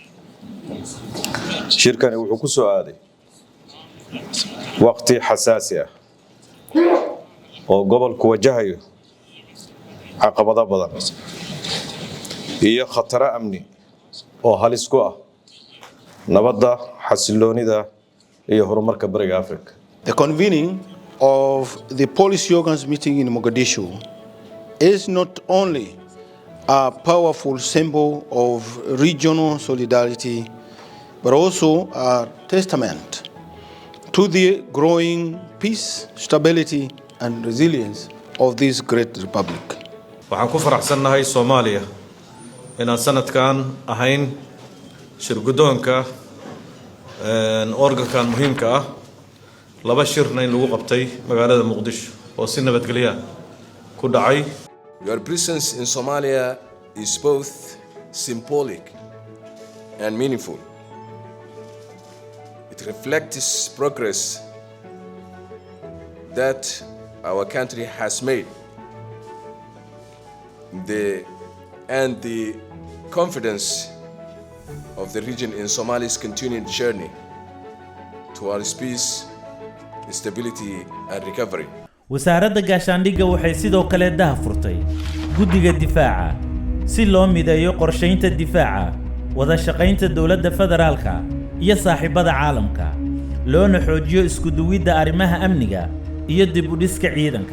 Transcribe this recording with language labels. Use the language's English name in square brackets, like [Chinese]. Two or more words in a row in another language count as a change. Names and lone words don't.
[Somali] shirkani wuxuu ku soo aaday waqti xasaasi ah oo gobolku wajahayo caqabado badan iyo khataro amni oo halis ku ah nabadda, xasiloonida iyo horumarka bariga Afrika. [English] The convening of the policy organs meeting in Mogadishu is not only a powerful symbol of regional solidarity, but also a testament to the growing peace, stability, and resilience of this great republic. [Somali] waxaan ku faraxsanahay Soomaaliya inaan sanadkan ahayn shirgudoonka organkan muhiimka ah laba shirna in lagu qabtay magaalada Muqdisho oo si nabadgelyo ku dhacay. [English] Your presence in Somalia is both symbolic and meaningful. It reflects progress that our country has made and the confidence of the region in Somalia's continued journey towards peace, stability, and recovery. [Somali] wasaaradda gaashaandhigga waxay sidoo kale daahfurtay guddiga difaaca si loo mideeyo qorshaynta difaaca wada shaqaynta dawladda federaalka iyo saaxiibada caalamka loona xoojiyo isku duwidda arrimaha amniga iyo dib u dhiska ciidanka.